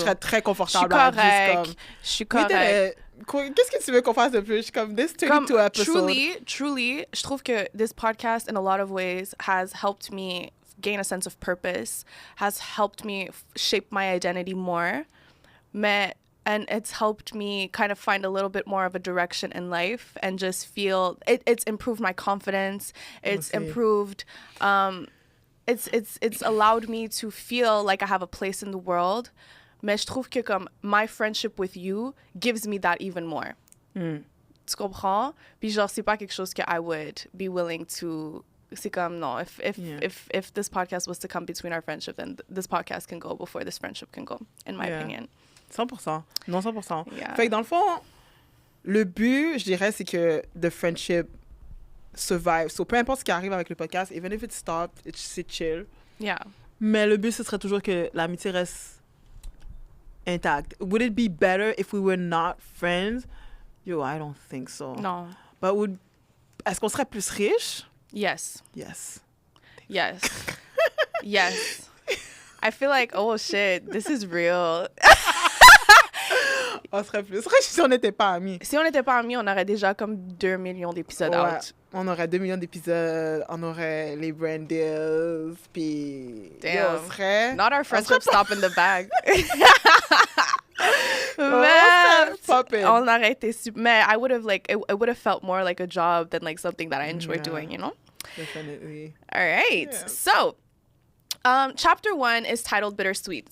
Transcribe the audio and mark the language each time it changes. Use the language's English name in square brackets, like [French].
[French] serais très confortable. Je suis correct. Qu'est-ce que tu veux qu'on fasse de plus? Je suis comme, [English] this 32 episode. Truly, [French] je trouve que [English] this podcast in a lot of ways has helped me gain a sense of purpose, has helped me shape my identity more. And it's helped me kind of find a little bit more of a direction in life and just feel it's improved my confidence. It's improved it's allowed me to feel like I have a place in the world. [French] Mais je trouve que comme [English] my friendship with you gives me that even more. [French] Tu comprends? Puis genre c'est pas quelque chose que [English] I would be willing to. [French] C'est comme non. [English] If this podcast was to come between our friendship, then this podcast can go before this friendship can go, in my opinion. [French] 100%. Non, 100%. [English] Yeah. [French] Fait que dans le fond, le but, je dirais, c'est que [English] the friendship survive. [French] So, peu importe ce qui arrive avec le podcast, [English] even if it stopped, [French] c'est chill. [English] Yeah. [French] Mais le but, ce serait toujours que l'amitié reste intacte. [English] Would it be better if we were not friends? Yo, I don't think so. No. [French] But est-ce qu'on serait plus riche? [English] Yes. Yes. Yes. Yes. I feel like, oh shit, this is real. [French] On serait plus riche si on n'était pas amis. Si on n'était pas amis, on aurait déjà comme 2 millions d'épisodes out. On aurait 2 millions d'épisodes, on aurait les brand deals, puis [English] Damn. [French] on serait... [English] Not our friendship stop in the bag. [French] On aurait été super... Mais [English] I would have like, it would have felt more like a job than like something that I enjoy doing, you know? Definitely. All right. Yeah. So, chapter 1 is titled Bittersweet.